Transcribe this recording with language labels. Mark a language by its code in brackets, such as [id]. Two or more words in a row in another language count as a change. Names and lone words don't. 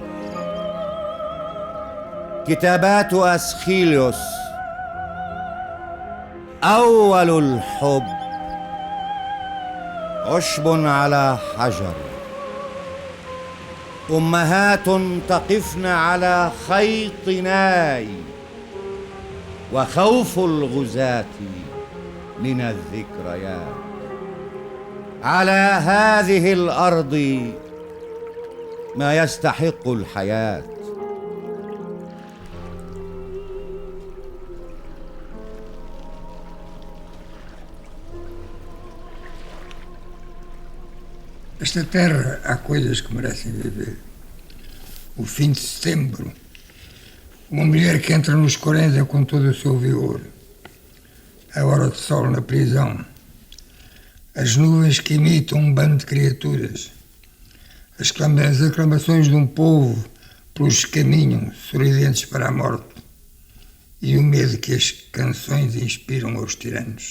[ar] كتابات أسخيليوس، أول الحب، عشب على حجر، أمهات تقفن على خيط ناي، وخوف الغزاة من الذكريات. على هذه الأرض ما يستحق الحياة. [pt] Esta terra há coisas que merecem viver. O fim de setembro, uma mulher que entra nos 40 com todo o seu vigor, a hora de sol na prisão, as nuvens que imitam um bando de criaturas, as aclamações de um povo pelos que caminham sorridentes para a morte e o medo que as canções inspiram aos tiranos.